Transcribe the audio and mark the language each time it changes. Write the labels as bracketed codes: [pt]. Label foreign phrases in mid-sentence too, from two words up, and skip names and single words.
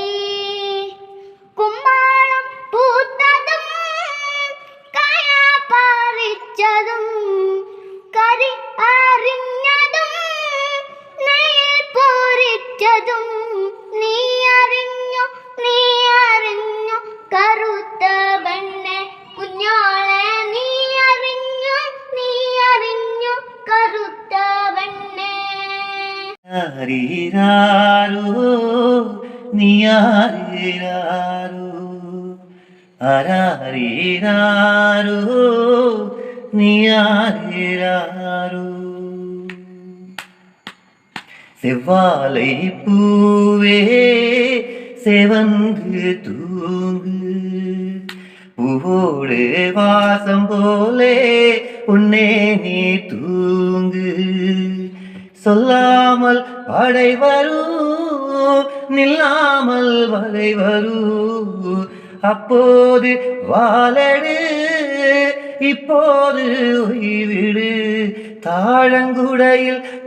[ml] കുമ്മാളം പൂത്തതും കയ പറിച്ചതും കരി അറിഞ്ഞതും നെയ്യിൽ പൊരിച്ചതും നീ അറിഞ്ഞു കറുത്ത പെണ്ണെ കുഞ്ഞോളെ നീ അറിഞ്ഞു കറുത്ത പെണ്ണെ ആരീരാരോ നീയാരീരാരോ ആരാരീരാരോ നീയാരീരാരോ [ta] செவ்வாழை பூவே செவந்து தூங்கு பூவோடு வாசம் போலே உன்னே நீ தூங்கு சொல்லாமல் படை வரும் நில்லாமல் வலை வரும் அப்போது வாழடு இப்போது ஒய்விடு தாழங்குடையில்